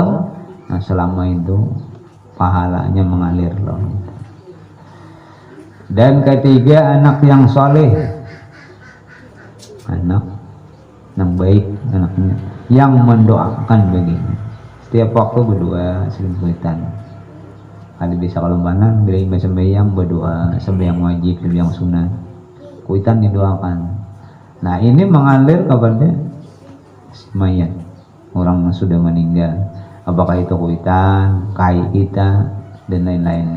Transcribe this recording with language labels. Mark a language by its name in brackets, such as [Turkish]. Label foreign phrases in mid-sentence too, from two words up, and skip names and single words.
[Indonesian] Nah selama itu pahalanya mengalir loh. Dan ketiga, anak yang soleh, anak yang baik, anaknya yang mendoakan baginya. Setiap waktu berdoa sering kuitan. Ada bisa kalau mana bila imam sembahyang berdoa, sembahyang wajib, sembahyang sunnah, kuitan didoakan. Nah ini mengalir kepada mayat orang yang sudah meninggal, apakah itu kuitan, kai kita dan lain-lainnya.